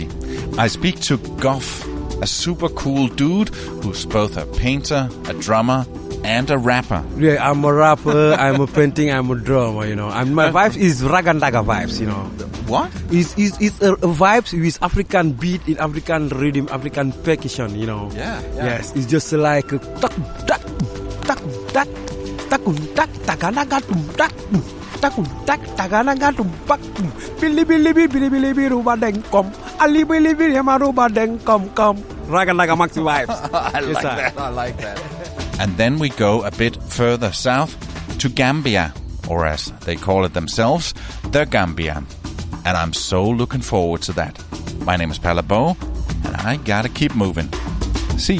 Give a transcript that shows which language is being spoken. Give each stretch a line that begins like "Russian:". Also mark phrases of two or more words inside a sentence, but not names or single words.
English: I speak to Goff, a super cool dude who's both a painter, a drummer, and a rapper. Yeah, I'm a rapper, I'm a painting, I'm a drummer, you know. And my vibes is ragandaga vibes, you know. What? It's a vibes with African beat, in African rhythm, African percussion, you know. Yeah. Yes, it's just like a tak tak tak tak takun tak takanaga tum tak takun tak takanaga tum pak bili bili bili bili bili rubadeng kom ali bili bili marubadeng kom ragandaga maxi vibes. I like that. And then we go a bit further south to Gambia, or as they call it themselves, the Gambia. And I'm so looking forward to that. My name is Palabo, and I gotta keep moving.